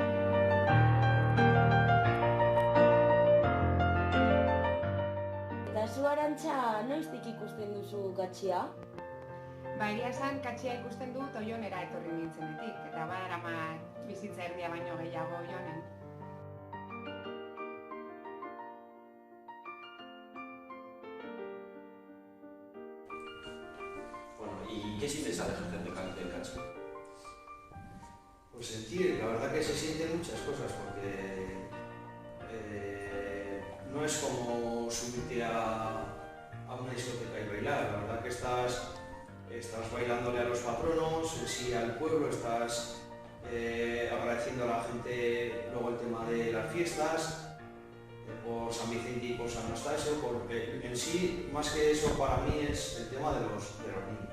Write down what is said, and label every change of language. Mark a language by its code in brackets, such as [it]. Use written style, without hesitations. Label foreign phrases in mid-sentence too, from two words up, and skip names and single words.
[eu] Eta zu, Arantxa, noiztik ikusten duzu katxia? Egia esan, katxia ikusten dut Oionera etorri nintzenetik, eta badaramat bizitza erdia baino gehiago Oionen. [es] ¿Y qué sientes al ejercer de cacho? Pues sentir, la verdad que se sienten muchas cosas, porque no es como subirte a una discoteca y bailar, la verdad que estás bailándole a los patronos, en sí al pueblo, estás agradeciendo a la gente luego el tema de las fiestas, por San Vicente y por San Anastasio, porque en sí, más que eso, para mí es el tema de los niños.